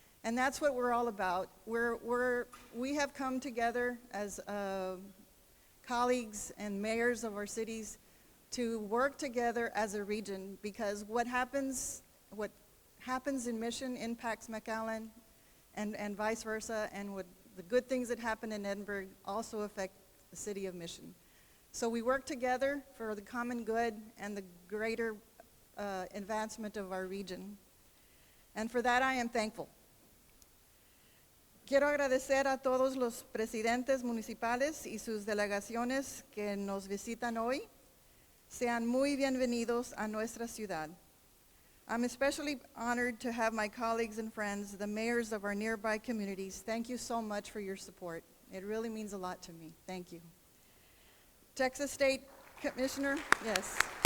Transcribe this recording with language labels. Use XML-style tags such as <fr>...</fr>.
<en>And that's what we're all about. We have come together as colleagues and mayors of our cities to work together as a region, because what happens in Mission impacts McAllen and vice versa, and what the good things that happen in Edinburgh also affect the city of Mission. So we work together for the common good and the greater advancement of our region. And for that I am thankful.</en> <es>Quiero agradecer a todos los presidentes municipales y sus delegaciones que nos visitan hoy. Sean muy bienvenidos a nuestra ciudad.</es> <en>I'm especially honored to have my colleagues and friends, the mayors of our nearby communities. Thank you so much for your support. It really means a lot to me. Thank you. Texas State Commissioner, yes.</en>